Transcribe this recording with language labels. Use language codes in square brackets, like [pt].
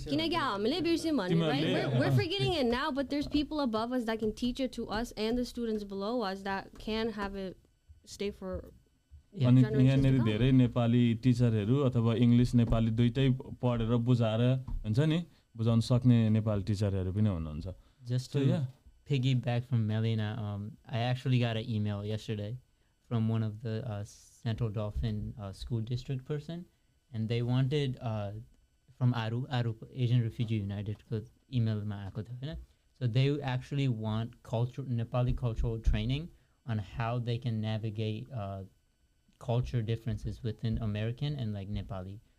[en] We're forgetting it now, but there's people above us that can teach it to us and the students below us that can have it stay for [ne] अनि यहाँनेरि धेरै नेपाली टिचरहरू अथवा English Nepali दुईटै पढेर बुझाएर हुन्छ नि बुझाउन सक्ने नेपाली टिचरहरू पनि हुनुहुन्छ. [en] Just to piggyback from Melina, I actually got an email yesterday from one of the Central Dauphin school district person, and they wanted from Aru Asian Refugee United email ma aako थियो हैन. So they actually want Nepali cultural training on how they can navigate culture differences within American and like Nepali.